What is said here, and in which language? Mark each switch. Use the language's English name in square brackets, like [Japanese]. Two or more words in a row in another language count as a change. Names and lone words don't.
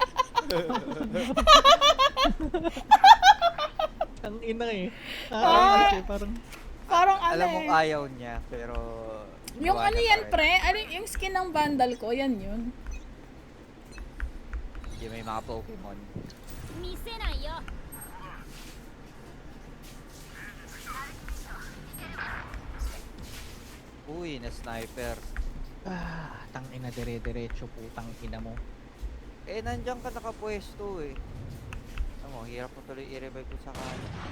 [Filipino] Ang ina eh. Ah. Kasi parang Parang ano Alam mo eh. ayaw niya, pero... Yung gawa ano niya yan, pa rin. pre? Ano yung skin ng Vandal ko? Yan yun. Yung may mga Pokemon. [Japanese] 見せないよ [Filipino] Uy, na sniper. tang ina dire-diretso putang ina mo. Eh, nandiyan ka nakapwesto eh. Alam mo, hirap mo tuloy i-revive ko sa kanya.